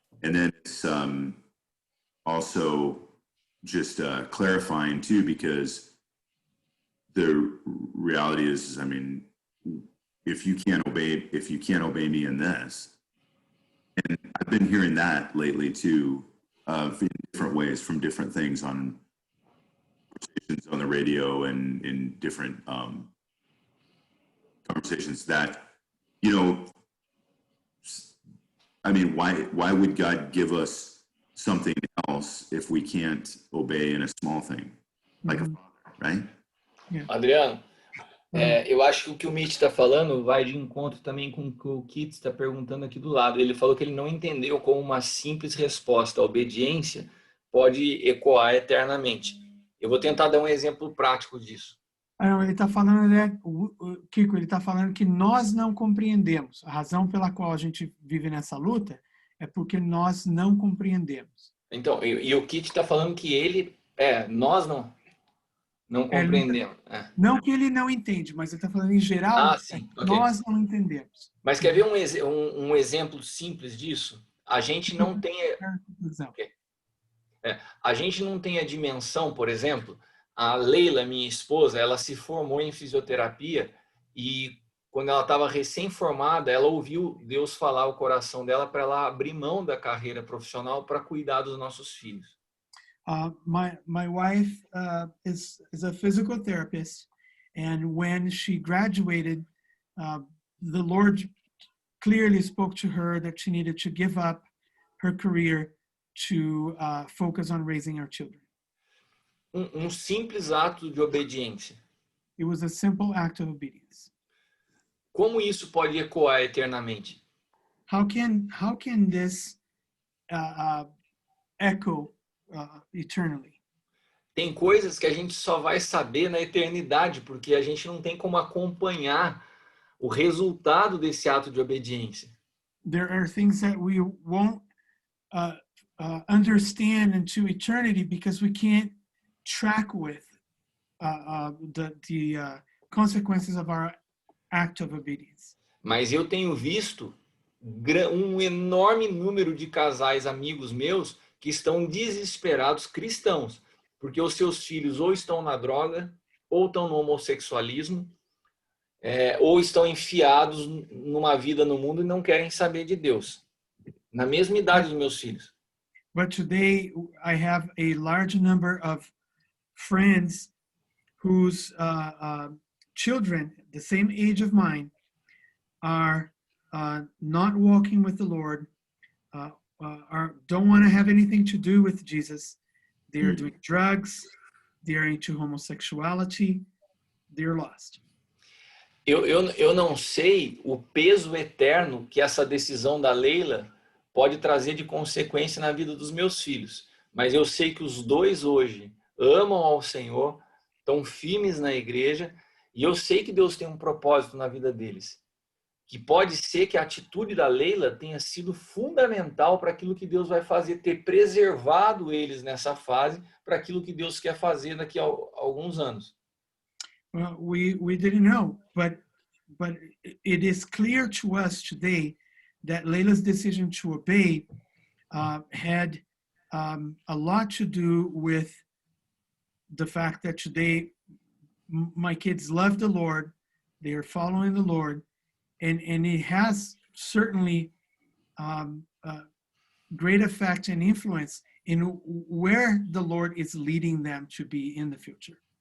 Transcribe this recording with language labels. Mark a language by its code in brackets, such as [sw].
[en] And then it's also just clarifying too, because the reality is, I mean, if you can't obey me in this, and I've been hearing that lately too, in different ways from different things on conversations on the radio and in different conversations that, you know, I mean, why would God give us something else if we can't obey in a small thing, like a father, right? [pt] Adriano, eu acho que o que o Mitch está falando vai de encontro também com o que o Kit está perguntando aqui do lado. Ele falou que ele não entendeu como uma simples resposta à obediência pode ecoar eternamente. Eu vou tentar dar um exemplo prático disso. Ele está falando, né, Kiko, ele está falando que nós não compreendemos. A razão pela qual a gente vive nessa luta é porque nós não compreendemos. Então, e o Kit está falando que nós não compreendemos. Não que ele não entende, mas ele está falando em geral, sim, nós não entendemos. Mas quer ver um exemplo simples disso? A gente não tem... A gente não tem a dimensão, por exemplo, a Leila, minha esposa, ela se formou em fisioterapia e quando ela estava recém-formada, ela ouviu Deus falar ao coração dela para ela abrir mão da carreira profissional para cuidar dos nossos filhos. [en] My wife is a physical therapist, and when she graduated, the Lord clearly spoke to her that she needed to give up her career to focus on raising our children. [pt] Simples ato de obediência. [en] It was a simple act of obedience. [pt] Como isso pode ecoar eternamente? [en] How can this echo eternally? [pt] Tem coisas que a gente só vai saber na eternidade, porque a gente não tem como acompanhar o resultado desse ato de obediência. [en] There are things that we won't understand into eternity because we can't track with the consequences of our act of obedience. [pt] Mas eu tenho visto um enorme número de casais amigos meus que estão desesperados, cristãos, porque os seus filhos ou estão na droga, ou estão no homossexualismo, ou estão enfiados numa vida no mundo e não querem saber de Deus. Na mesma idade dos meus filhos. [en] But today I have a large number of friends whose children, the same age of mine, are not walking with the Lord, don't want to have anything to do with Jesus. They are doing drugs. They are into homosexuality. They're lost. [pt] Eu não sei o peso eterno que essa decisão da Leila pode trazer de consequência na vida dos meus filhos. Mas eu sei que os dois hoje amam ao Senhor, estão firmes na igreja, e eu sei que Deus tem um propósito na vida deles. Que pode ser que a atitude da Leila tenha sido fundamental para aquilo que Deus vai fazer, ter preservado eles nessa fase para aquilo que Deus quer fazer daqui a alguns anos. [en] Well, we didn't know, but it is clear to us today that Leila's decision to obey had a lot to do with the fact that today my kids love the Lord, they are following the Lord, and it has certainly great effect and influence in where the Lord is leading them to be in the future.